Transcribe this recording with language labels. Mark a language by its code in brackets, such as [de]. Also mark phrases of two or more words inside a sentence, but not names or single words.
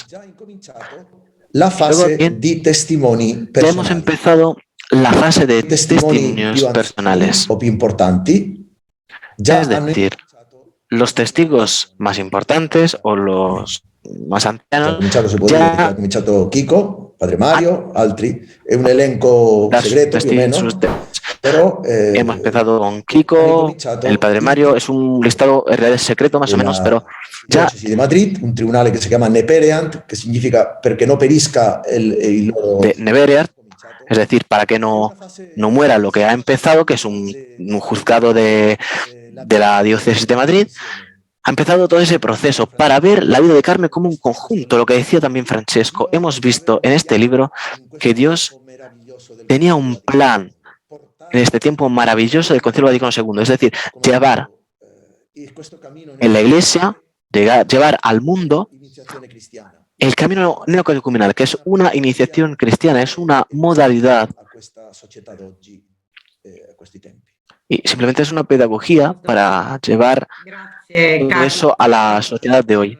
[it] La fase di testimoni personali. [es] Ya hemos empezado la fase de testimonios personales. [it] O più importanti. [es] Es decir, los testigos más importantes o los más ancianos [it] ha cominciato Kiko, Padre Mario, altri, è un elenco segreto più o meno, [es] pero, hemos empezado con Kiko, el Padre Mario, es un listado en realidad secreto más o menos, pero ya de Madrid, [it] un tribunale che si chiama Nepereant, [es] que significa [it] perché no perisca il loro... [es] de Nepereant, es decir, para que no muera lo que ha empezado, que es un juzgado de la diócesis de Madrid. Ha empezado todo ese proceso para ver la vida de Carmen como un conjunto, lo que decía también Francesco. Hemos visto en este libro que Dios tenía un plan en este tiempo maravilloso del Concilio Vaticano II, es decir, llevar en la Iglesia, llevar al mundo el camino neocatecumenal, que es una iniciación cristiana, es una modalidad y simplemente es una pedagogía para llevar todo eso a la sociedad de hoy.